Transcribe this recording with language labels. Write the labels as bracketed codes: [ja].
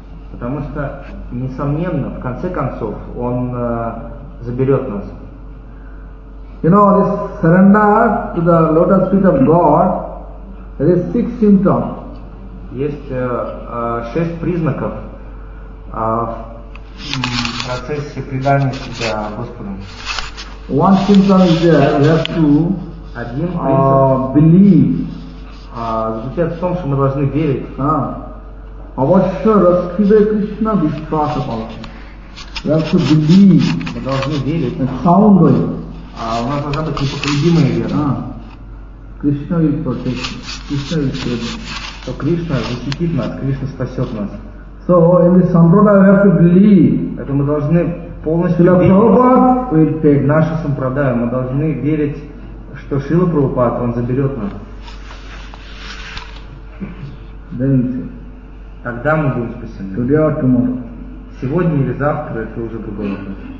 [ru] Потому что, несомненно, в конце концов, он заберет нас. [en] You know, this surrender to the lotus feet of God, there is six symptoms. [ru] есть шесть признаков в процессе предания себя Господу. [en] One symptom is there, we have to believe. [ru] Звучит в том, что мы должны верить. [sa] Авашшара Сиве Кришна Вишваса Палаха. [en] We have to believe. [ru] Мы должны верить. [en] And soundly. [ru] У нас должна быть непоколебимая вера. [en] Кришна will protect us. Кришна will save us. [ru] То Кришна защитит нас, Кришна спасет нас. [en] So in this sampradaya we have to believe. [ru] Это мы должны полностью верить. Наша сампрадая, мы должны верить, что Шрила Прабхупада, он заберет нас. Тогда мы будем спасены. Сегодня или завтра, это уже другой вопрос.